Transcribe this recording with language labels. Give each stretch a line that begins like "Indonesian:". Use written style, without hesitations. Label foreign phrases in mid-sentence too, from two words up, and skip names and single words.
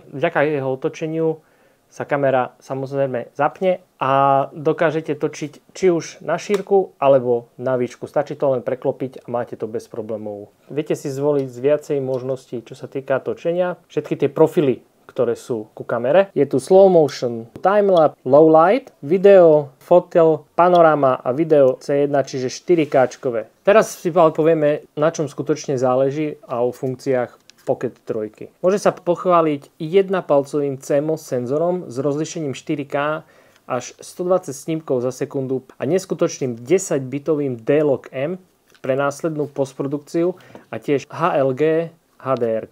Slovak: Vďaka jeho otočeniu sa kamera samozrejme zapne a dokážete točiť či už na šírku alebo na výšku. Stačí to len preklopiť a máte to bez problémov. Viete si zvoliť z viacej možností, čo sa týka točenia. Všetky tie profily, ktoré sú ku kamere. Je tu
English: slow motion, timelapse, low light,
Slovak: video, fotel, panorama a video C1, čiže 4K-čkové. Teraz si povieme, na čom skutočne záleží a o funkciách Pocket 3. Môže sa pochváliť 1-palcovým CMOS senzorom s rozlíšením 4K až 120 snímkov za sekundu a neskutočným 10-bitovým D-Log M pre následnú postprodukciu a tiež HLG HDR.